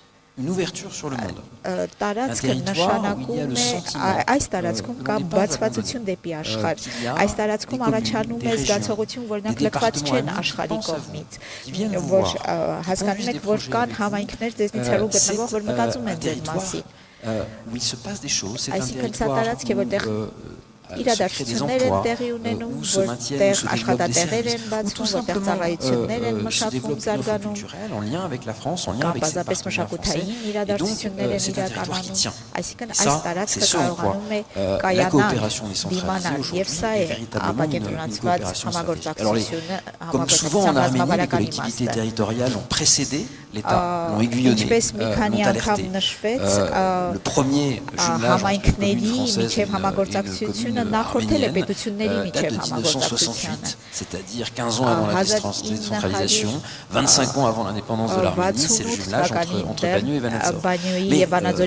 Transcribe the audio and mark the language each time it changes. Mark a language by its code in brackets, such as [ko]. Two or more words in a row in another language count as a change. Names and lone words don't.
[hy] տարածքը նշանակում է այս տարածքում կա բացվածություն դեպի աշխարհ, այս տարածքում առաջանում է զգացողություն, որ նրանք լքված չեն աշխարհի կողմից, որ հասկանում եք, որ կան համայնքներ ձեզնից հեռու գտնվող, որ մտածում են ձեր մասին, [fr] où il se passe des choses, c'est un [hy] territoire իրադարձություններ են տեղի ունենում, որտեղ աշխատատեղեր են բացվում, որտեղ ծառայություններ են մշակվում, զարգանում, բազապես մշակութային իրադարձություններ են իրականանում, այսինքն այս տարածքը կարողանում է կայանալ, դիմանալ, եւ սա է ապակենտրոնացված համագործակցությունը, համագործակցության ռազմավարական իմաստը։ [fr] L'État l'ont aiguillonné le premier jumelage entre l'économie française et l'économie arménienne date de 1968, c'est-à-dire 15 ans avant la décentralisation, 25 ans avant l'indépendance de l'Arménie, c'est le jumelage entre Bagneux et Vanadzor.